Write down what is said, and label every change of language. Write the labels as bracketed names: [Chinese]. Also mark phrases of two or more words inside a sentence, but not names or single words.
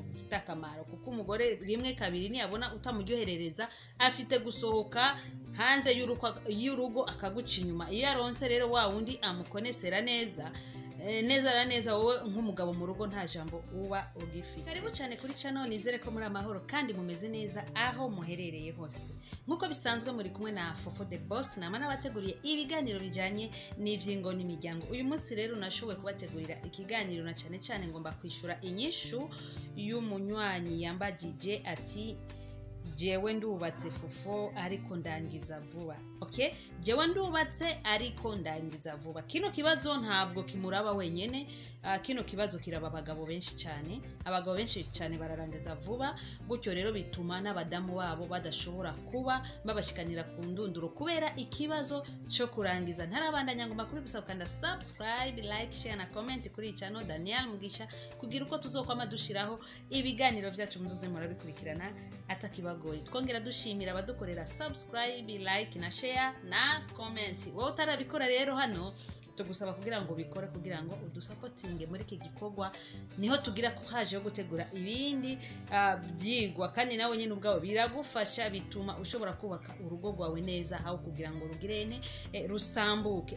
[Rundi] bifite akamaro, kuko umugore rimwe kabiri ntiyabona utamuryoherereza afite gusohoka hanze y'urugo akaguca inyuma. Iyo aronse rero wa wundi amukonesera neza neza wowe nk'umugabo mu rugo nta jambo uba ugifise. Karibu cyane kuri channel, nizere ko muri amahoro kandi mumeze neza aho muherereye hose. Nkuko bisanzwe muri kumwe na Fofo the Boss, nama nabateguriye ibiganiro bijanye n'ivyingo n'imiryango. Uyu munsi rero nashoboye kubategurira ikiganiro na cyane ngomba kwishura inyishu y'umunywanyi yambajije ati jewe ndubatse Fofo ariko ndangiza vuba. Okay, jewe ndubatse ariko ndangiza vuba. Kino kibazo ntabwo kimuraba wenyene, kino kibazo kiraba abagabo benshi cyane. Abagabo benshi cyane bararangiza vuba, gutyo rero bituma n'abadamu babo badashobora kuba babashikanira ku ndunduro kubera ikibazo cyo kurangiza. Ntarabandanya ngomba kuri gusaba kanda subscribe, [English] like, share [Rundi] na comment kuri channel Daniel Mugisha kugira uko tuzokwama dushiraho ibiganiro vyacu muzoze murabikurikirana atakibagoye. Twongera dushimira abadukorera subscribe, like na share na comment. Wowe utarabikora rero hano tugusaba kugira ngo bikore kugira ngo udusupportinge muri iki gikorwa, niho tugira ko haje yo gutegura ibindi byigwa, kandi nawe nyine ubwawe biragufasha, bituma ushobora kubaka urugo rwawe neza aho kugira ngo rugirene rusambuke.